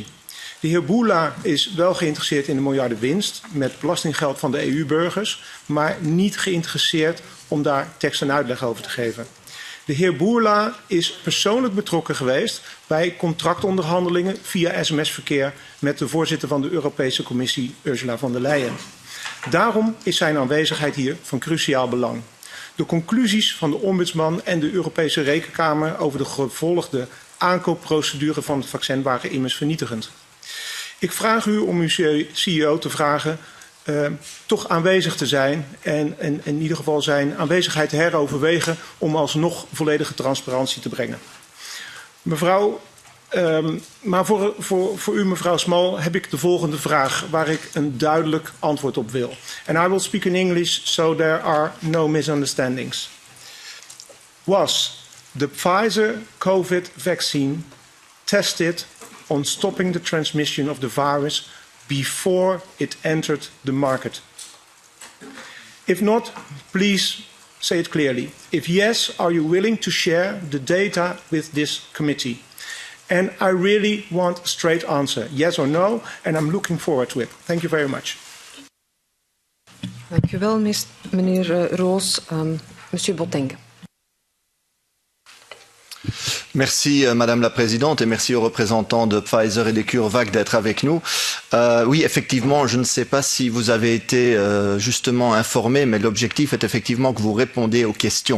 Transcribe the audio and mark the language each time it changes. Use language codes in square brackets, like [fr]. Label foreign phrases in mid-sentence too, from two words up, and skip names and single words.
[nl] De heer Boula is wel geïnteresseerd in de miljarden winst met belastinggeld van de EU-burgers, maar niet geïnteresseerd om daar tekst en uitleg over te geven. De heer Boula is persoonlijk betrokken geweest bij contractonderhandelingen via sms-verkeer met de voorzitter van de Europese Commissie, Ursula von der Leyen. Daarom is zijn aanwezigheid hier van cruciaal belang. De conclusies van de ombudsman en de Europese Rekenkamer over de gevolgde aankoopprocedure van het vaccin waren immers vernietigend. Ik vraag u om uw CEO te vragen toch aanwezig te zijn en in ieder geval zijn aanwezigheid te heroverwegen om alsnog volledige transparantie te brengen. Mevrouw, maar voor u, mevrouw Small, heb ik de volgende vraag waar ik een duidelijk antwoord op wil. [en] And I will speak in English so there are no misunderstandings. Was the Pfizer COVID vaccine tested on stopping the transmission of the virus before it entered the market? If not, please say it clearly. If yes, are you willing to share the data with this committee? And I really want a straight answer, yes or no, and I'm looking forward to it. Thank you very much. [nl] Dank u wel, meneer Roos. [fr] Monsieur Botteng. Merci Madame la Présidente et merci aux représentants de Pfizer et de CureVac d'être avec nous. Oui, effectivement, je ne sais pas si vous avez été justement informés, mais l'objectif est effectivement que vous répondiez aux questions.